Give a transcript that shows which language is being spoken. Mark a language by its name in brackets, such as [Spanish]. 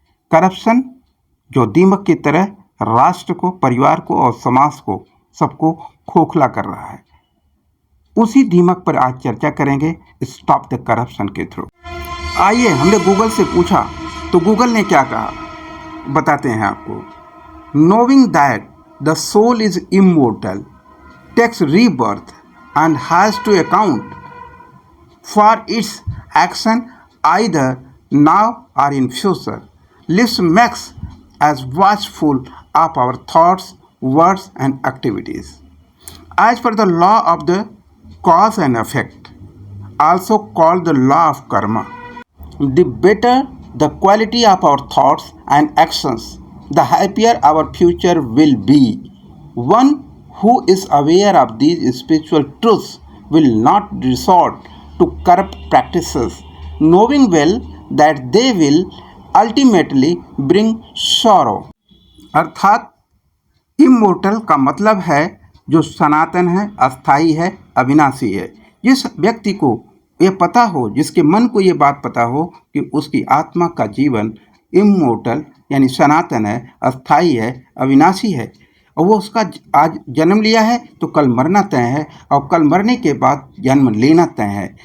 [Hindi] Corruption जो दीमक की तरह राष्ट्र को, परिवार को और समाज को, सबको खोखला कर रहा है। उसी दीमक पर आज चर्चा करेंगे [English] stop the corruption [Hindi] के थ्रू। आइए, हमने गूगल से पूछा तो गूगल ने क्या कहा, बताते हैं आपको। [English] Knowing that the soul is immortal, takes rebirth, and has to account for its action either now or in future, lives makes us watchful of our thoughts, words, and activities. As per the law of the cause and effect, also called the law of karma, the better the quality of our thoughts and actions, the happier our future will be. One who is aware of these spiritual truths will not resort to corrupt practices, knowing well that they will ultimately bring sorrow. [Hindi] अर्थात immortal का मतलब है जो सनातन है, अस्थाई है, अविनाशी है। जिस व्यक्ति को ये पता हो, जिसके मन को ये बात पता हो कि उसकी आत्मा का जीवन इमोर्टल यानी सनातन है, अस्थाई है, अविनाशी है, और वो उसका आज जन्म लिया है तो कल मरना तय है, और कल मरने के बाद जन्म लेना तय है।